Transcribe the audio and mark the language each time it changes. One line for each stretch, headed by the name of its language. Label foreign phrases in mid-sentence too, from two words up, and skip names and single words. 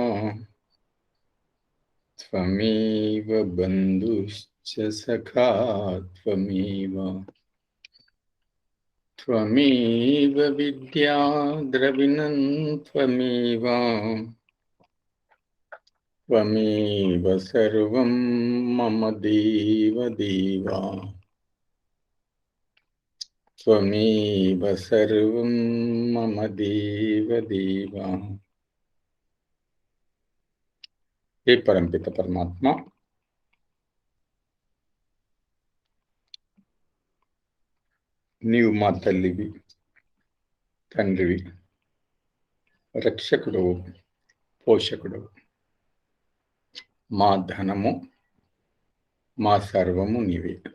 Sanskrit: त्वमेव बन्धुश्च सखा त्वमेव त्वमेव विद्या द्रविणं त्वमेव त्वमेव सर्वं मम देव देव त्वमेव सर्वं मम देव देव।
Hindi: हे परमपिता परमात्मा,
Telugu: నీవు మా తల్లివి, తండ్రివి, రక్షకుడు, పోషకుడు, మా ధనము, మా సర్వము నీవే.